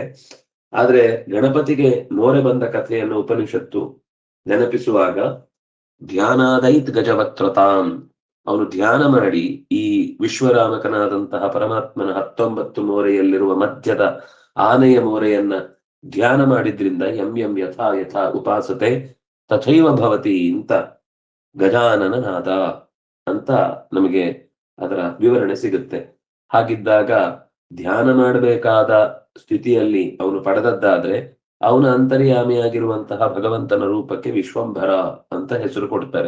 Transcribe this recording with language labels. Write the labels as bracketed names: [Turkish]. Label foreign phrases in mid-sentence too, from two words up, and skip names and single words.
[Kannada] ಆದ್ರೆ ಗಣಪತಿಗೆ ಮೋರೆ ಬಂದ ಕಥೆಯನ್ನು ಉಪನಿಷತ್ತು ನೆನಪಿಸುವಾಗ [Sanskrit] ಧ್ಯಾನಾದೈತ್ ಗಜವಕ್ತ್ರತಾಂ, [Kannada] ಅವನು ಧ್ಯಾನ ಮಾಡಿ ಈ ವಿಶ್ವರಾಮಕನಾದಂತಹ ಪರಮಾತ್ಮನ 19 ಮೋರೆಯಲ್ಲಿರುವ ಮಧ್ಯದ ಆನೆಯ ಮೋರೆಯನ್ನ ಧ್ಯಾನ ಮಾಡಿದ್ರಿಂದ [Sanskrit] ಯಂ ಯಂ ಯಥಾ ಯಥಾ ಉಪಾಸತೆ ತಥೈವ ಭವತಿ [Kannada] ಅಂತ ಗಜಾನನ ನಾದ ಅಂತ ನಮಗೆ ಅದರ ವಿವರಣೆ ಸಿಗುತ್ತೆ. ಹಾಗಿದ್ದಾಗ ಧ್ಯಾನ ಮಾಡಬೇಕಾದ ಸ್ಥಿತಿಯಲ್ಲಿ ಅವನು ಪಡೆದದ್ದಾದ್ರೆ ಅವನ ಅಂತರ್ಯಾಮಿಯಾಗಿರುವಂತಹ ಭಗವಂತನ ರೂಪಕ್ಕೆ ವಿಶ್ವಂಭರ ಅಂತ ಹೆಸರು ಕೊಡ್ತಾರೆ.